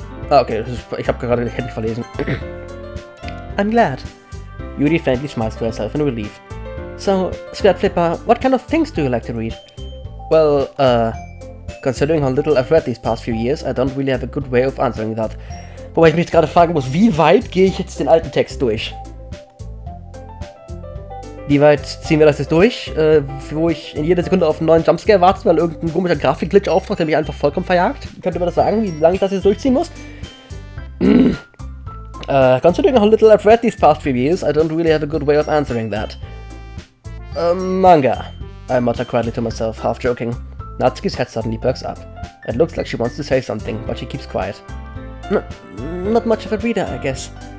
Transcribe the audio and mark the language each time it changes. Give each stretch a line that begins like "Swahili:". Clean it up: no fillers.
German: Ah, okay, ich habe gerade hätte ich verlesen.
English: I'm glad. Yuri faintly smiles to herself in relief. So, Skirt Flipper, what kind of things do you like to read? Well, considering how little I've read these past few years, I don't really have a good way of answering that.
German: Wobei ich mich jetzt gerade fragen muss, wie weit gehe ich jetzt den alten Text durch? Wie weit ziehen wir das jetzt durch, wo ich in jeder Sekunde auf einen neuen Jumpscare warte, weil irgendein komischer Grafikglitch auftaucht, der mich einfach vollkommen verjagt? Könnte man das sagen, wie lange ich das jetzt durchziehen muss?
English: Considering how little I've read these past few years, I don't really have a good way of answering that. Manga, I mutter quietly to myself, half joking. Natsuki's head suddenly perks up. It looks like she wants to say something, but she keeps quiet. Not much of a reader, I guess.